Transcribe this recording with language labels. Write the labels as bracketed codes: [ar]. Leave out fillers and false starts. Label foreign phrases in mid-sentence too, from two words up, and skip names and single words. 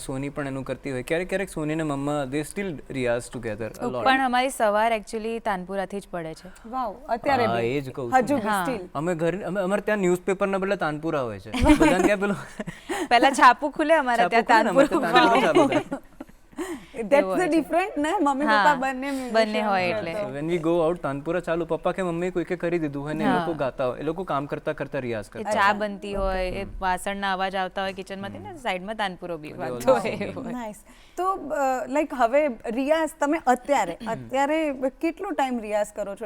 [gu] સોની પણ એનું કરતી હોય, ક્યારેક સોની ને મમ્મા [en] they still riyaz together. [gu] પણ અમારી સવાર એકચ્યુઅલી તાનપુરાથી જ પડે છે. વાવ. અત્યારે એ જ કહું છું. અમારે ત્યાં ન્યૂઝપેપરના બદલે તાનપુરા હોય છે. બધાને ક્યાં પેલું પહેલા છાપું ખુલે અમારે ત્યાં તાનપુરા. [en] That's the different [gu] ને, મમ્મી પપ્પા બંને હોય એટલે [en] when we go out [gu] તાનપુરા ચાલુ, પપ્પા કે મમ્મી કોઈકે કરી દીધું હોય ને એ લોકો ગાતા હોય, એ લોકો કામ કરતા કરતા રિયાઝ કરતા. ચા બનતી હોય, એ વાસણના અવાજ આવતા હોય કિચનમાંથી ને સાઈડમાં તાનપુરો બી વાગતો હોય. નાઈસ. તો લાઈક હવે રિયાઝ તમે અત્યારે કેટલો ટાઈમ રિયાઝ કરો છો?